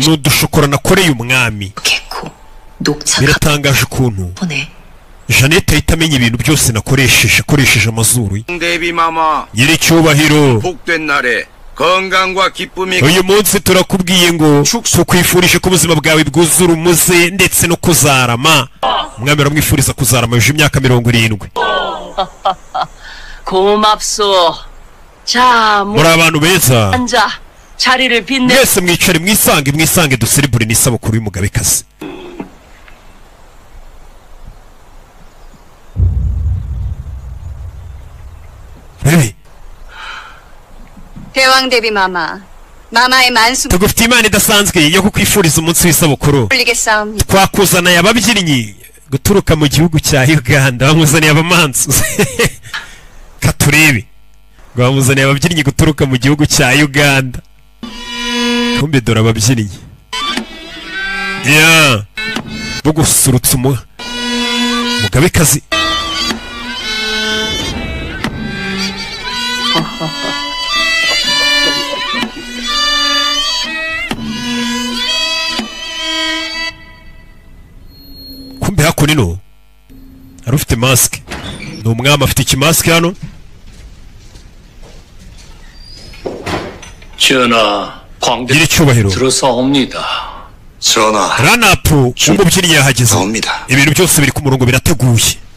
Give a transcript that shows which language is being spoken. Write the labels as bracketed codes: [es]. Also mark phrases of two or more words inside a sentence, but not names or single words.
[rw] ni udushokora nakoreye umwami [ko] 개코 녹차 [rw] biratangaje ukuntu [ko] 카본에 [rw] Jeannette ahita amenya ibintu byose akoresheje amazuru ye [ko] 대비 마마 [rw] nyiricyubahiro [ko] 복된 날에 건강과 기쁨이 [rw] uyu munsi turakubwiye ngo tukwifurije ko ubuzima bwawe bwuzura umuze ndetse no kuzarama umwami aramwifuriza kuzarama yuje imyaka 70 [ko] 고맙소. 자, [rw] muri abantu beza [ko] 앉아. 자리를 빛내. [rw] mwese mwicare mwisange duserebure n'isabukuru y'umugabekazi Baby, [ko] 대왕 대비 마마의 만수 [rw] tugufite imana idasanzwe yo kukwifuriza umunsi w'isabukuru [ko] 올리겠사옵니다. [rw] twakuzaniye ababyinnyi guturuka mu gihugu cya Uganda bamuzaniye abamansu katurebe ngo bamuzaniye ababyinnyi guturuka mu gihugu cya Uganda kumbe dore ababyinnyi ya bo gusurutsa umugabekazi kumbe hakuno hari ufite masike ni umwami afite ikimasike hano [ko] 전하, 광대 [rw] nyiricyubahiro [ko] 들어사옵니다. 전하 [rw] ranapu umubyinnyi yahageze [ko] 나옵니다. [rw] ibintu byose biri ku murongo birateguye